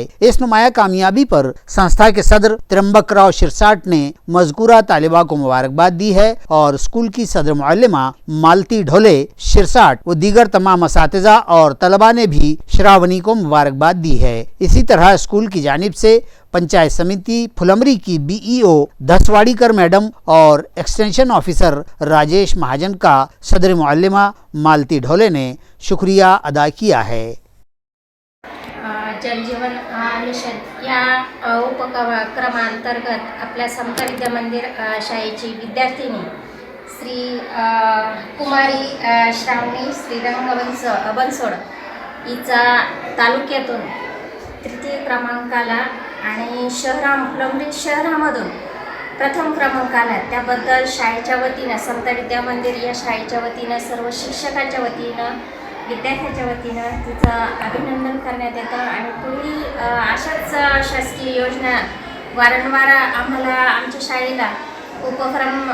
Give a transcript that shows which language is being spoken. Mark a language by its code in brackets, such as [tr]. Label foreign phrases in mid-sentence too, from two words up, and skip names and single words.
[ur] اس نمایاں کامیابی پر سنستھا کے صدر ترمبک راؤ شرساٹ نے مذکورہ طالبہ کو مبارکباد دی ہے اور اسکول کی صدر معلمہ مالتی ڈھولے شرساٹ و دیگر تمام اساتذہ اور طلباء نے بھی شراونی کو مبارکباد دی ہے۔ اسی طرح اسکول کی جانب سے پنچایت سمیتی پھلمبری کی BEO دھسواڑی کر میڈم اور [en] extension officer [ur] راجیش مہاجن کا صدر معلمہ مالتی ڈھولے نے شکریہ ادا کیا ہے۔ [mr] जल जीवन मिशन या उपक्रमांतर्गत आपल्या समता विद्या मंदिर शाळेची विद्यार्थिनी श्री कुमारी श्रावणी श्रीरंग बनसोड हिचा तालुक्यातून तृतीय क्रमांकाला आणि फुलंब्री शहरामधून प्रथम क्रमांकाला, त्याबद्दल शाळेच्या वतीनं समता विद्या मंदिर या शाळेच्या वतीनं सर्व शिक्षकांच्या वतीनं विद्यार्थ्यांच्या वतीनं तिचं अभिनंदन करण्यात येतं आणि पुढील अशाच शासकीय योजना वारंवार आम्हाला आमच्या शाळेला उपक्रम